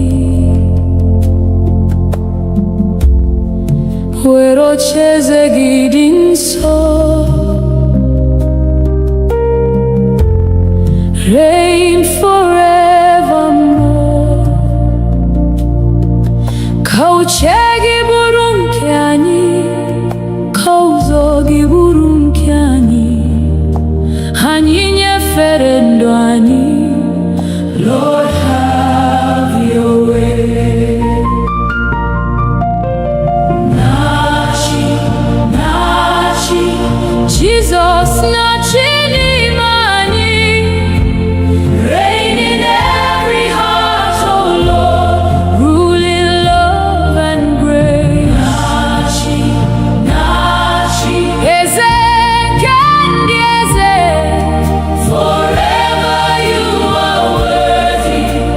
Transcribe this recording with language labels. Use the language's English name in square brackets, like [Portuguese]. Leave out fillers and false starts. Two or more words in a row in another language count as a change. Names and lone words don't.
[Igbo] Were ocheeze gị dị nsọ, [English] reign forevermore. [Igbo] Ka uche gị bụrụ nke anyị, ka ụzọ gị bụrụ nke anyị. Anyị nyefere ndụ anyị, [English] Lord have your way. [Igbo] Na-achị, na-achị, Jesus na-achị n'ime anyị. [English] Reign in every heart, oh Lord, rule in love and grace. [Igbo] Na-achị, na-achị, eze nke ndị eze, [English] forever you are worthy.